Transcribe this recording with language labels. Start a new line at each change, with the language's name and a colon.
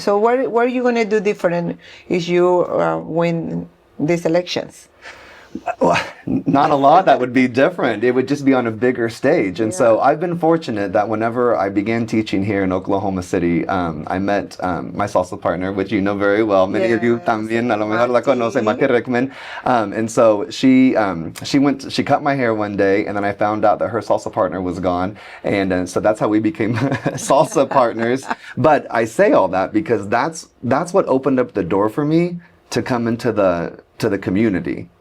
English: So what are you going to do different if you win these elections? Well, not a lot that would be different. It would just be on a bigger stage. And so I've been fortunate that whenever I began teaching here in Oklahoma City, I met my salsa partner, which you know very well. Many of you Yes,
Spanish: también, a lo mejor la conocen, Maki Rickman.
English: And so she cut my hair one day, and then I found out that her salsa partner was gone. And so that's how we became salsa partners. But I say all that because that's what opened up the door for me to come into the community.